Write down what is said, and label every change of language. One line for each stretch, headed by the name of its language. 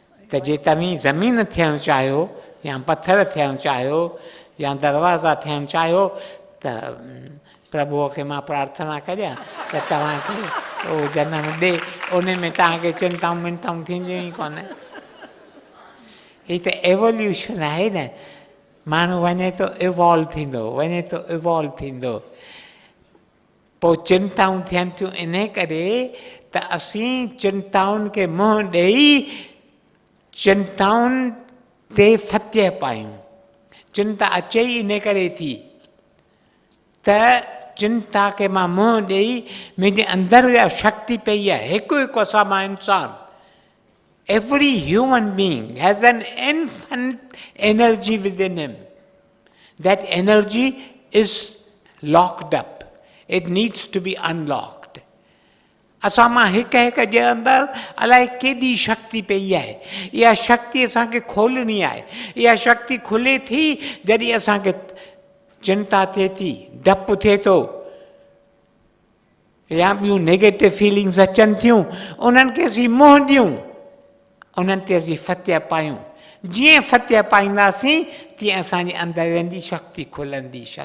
Sindhi: त जे तव्हीं ज़मीन थियणु चाहियो या पत्थर थियणु चाहियो या दरवाज़ा थियणु चाहियो त प्रभुअ खे मां प्रार्थना करियां त तव्हांखे उहो जनम ॾे, उन में तव्हांखे चिंताऊं मिंताऊं थींदियूं ई कोन। हीअ त एवोल्यूशन आहे न, माण्हू वञे थो इवॉल्व थींदो। पोइ चिंताऊं थियनि थियूं इन करे त असीं चिंताउनि खे मुंहुं ॾेई चिंताउनि ते फतह पायूं। चिंता अचे ई इन करे थी त चिंता खे मां मुंहुं ॾेई मुंहिंजे अंदरि जा शक्ति पई आहे। हिकु हिकु असां मां इंसान,
English: every human being has an infinite energy within him. That energy is locked up. It needs to be unlocked.
Sindhi: असां मां हिक हिक जे अंदरि अलाए केॾी शक्ति पई आहे। इहा शक्ति असांखे खोलणी आहे। इहा शक्ति खुले थी जॾहिं असांखे चिंता थिए थी, डपु थिए थो या ॿियूं नेगेटिव फीलिंग्स अचनि थियूं, उन्हनि खे असीं मुंहुं ॾियूं, उन्हनि ते असीं फतह पायूं। जीअं फतह पाईंदासीं तीअं असांजे अंदरि वेंदी शक्ति खुलंदी।